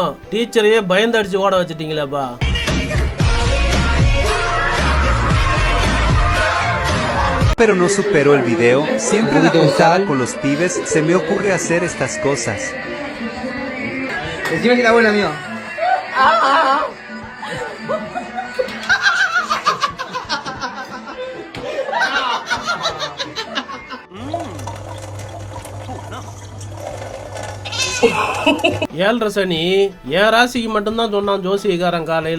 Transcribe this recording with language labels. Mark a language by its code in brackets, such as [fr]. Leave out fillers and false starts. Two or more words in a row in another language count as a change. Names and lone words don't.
[ta] டீச்சரையே பயந்து அடிச்சு ஓட வச்சிட்டீங்களேப்பா. [es] Pero no superó el video, siempre la juntada con los pibes, se me ocurre hacer estas cosas. Decime que está bueno, amigo. [ta] ஏழரை சனி என் ராசிக்கு மட்டும்தான் சொன்னான் ஜோசியக்காரன் காலையில.